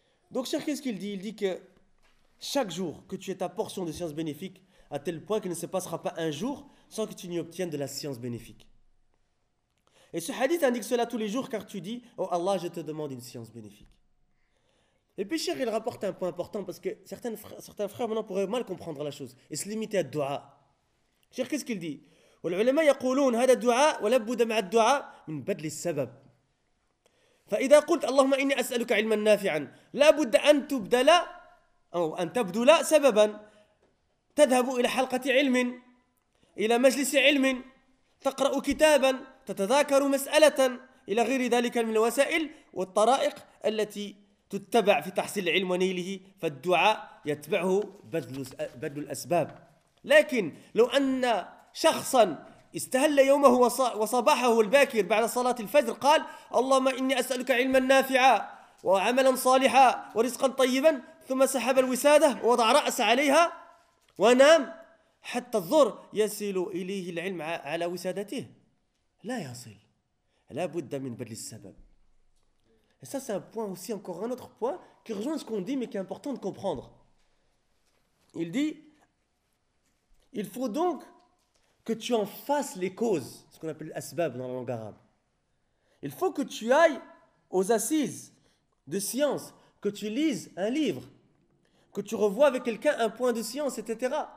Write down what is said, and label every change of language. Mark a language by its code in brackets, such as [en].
[fr] Donc, cher, qu'est-ce qu'il dit? Il dit que chaque jour que tu aies ta portion de science bénéfique, à tel point qu'il ne se passera pas un jour sans que tu n'y obtiennes de la science bénéfique. Et ce hadith indique cela tous les jours car tu dis, oh Allah, je te demande une science bénéfique. Et puis, cher, il rapporte un point important parce que certains frères maintenant pourraient mal comprendre la chose et se limiter à du'a. Cher, qu'est-ce qu'il dit? [ar] وَالْعُلَمَا يَقُولُونَ هَذَا الدُّعَاء وَلَبُّدَ مَعَ الدُّعَاء مِنْ بَدْلِ السَّبَبِ فإذا قلت اللهم إني أسألك علما نافعا لا بد أن تبدل أو أن تبدل سببا تذهب إلى حلقة علم إلى مجلس علم تقرأ كتابا تتذاكر مسألة إلى غير ذلك من الوسائل والطرائق التي تتبع في تحصيل العلم ونيله فالدعاء يتبعه بدل الأسباب لكن لو أن شخصا استهل يومه وصباحه الباكر بعد صلاة الفجر قال اللهم إني أسألك علما نافعا وعملا صالحا ورزقا طيبا ثم سحب الوسادة ووضع رأس عليها ونام حتى الظهر يصل إليه العلم على وسادته لا يصل لا بد من بدل السبب. [fr] Et ça c'est un point aussi, encore un autre point qui rejoint ce qu'on dit mais qui est important de comprendre. Il dit il faut donc que tu en fasses les causes, ce qu'on appelle asbab dans la langue arabe. Il faut que tu ailles aux assises de science, que tu lises un livre, que tu revoies avec quelqu'un un point de science, etc.